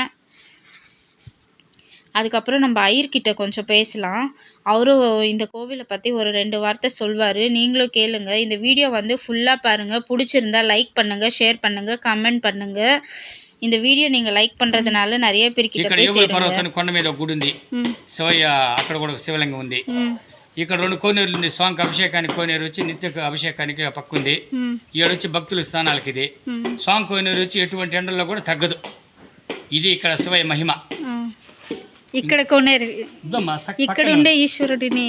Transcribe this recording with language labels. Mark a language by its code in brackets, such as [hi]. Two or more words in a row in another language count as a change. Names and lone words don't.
[ta] அதுக்கப்புறம் நம்ம ஐயர்கிட்ட கொஞ்சம் பேசலாம். அவரும் இந்த கோவிலை பற்றி ஒரு 2 வார்த்தை சொல்வார். நீங்களும் கேளுங்க. இந்த வீடியோ வந்து ஃபுல்லாக பாருங்கள். பிடிச்சிருந்தா லைக் பண்ணுங்கள், ஷேர் பண்ணுங்கள், கமெண்ட் பண்ணுங்கள். இந்த வீடியோ நீங்கள் லைக் பண்ணுறதுனால நிறைய பேர்கிட்ட போய் சேருங்க. [te] కొండ మీద గుడి ఉంది. శివయ్య అక్కడ కూడా శివలింగం ఉంది. ఇక్కడ 2 కోనేరులు ఉంది. స్వామికి అభిషేకానికి కోనేరు వచ్చి నిత్య అభిషేకానికి పక్కుంది. వచ్చి భక్తుల స్థానాలకి ఇది. స్వామి కోనేరు వచ్చి ఎటువంటి ఎండల్లో కూడా తగ్గదు. ఇది ఇక్కడ శివయ్య మహిమ. ఇక్కడ కోనేరు ఇక్కడ ఉండే ఈశ్వరుడిని ఏమంటారు?